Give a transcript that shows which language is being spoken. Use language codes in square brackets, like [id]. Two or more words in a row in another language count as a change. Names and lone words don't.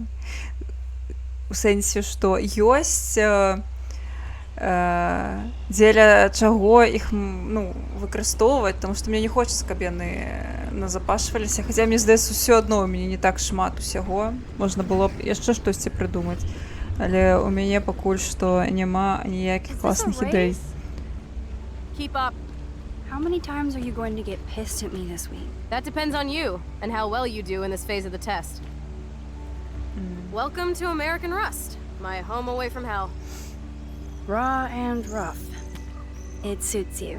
[be] У сэнсе, што ёсць дзеля чаго іх выкарыстоўваць, таму што мне не хочацца, каб яны назапашваліся. Хаця мне здаецца, ўсё адно у мяне не так шмат усяго. Можна было б яшчэ штосьці прыдумаць. Але у мяне пакуль што няма ніякіх класных ідэй. [en] Keep up. How many times are you going to get pissed at me this week? That depends on you and how well you do in this phase of the test. Welcome to American Rust, my home away from hell. Raw and rough. It suits you.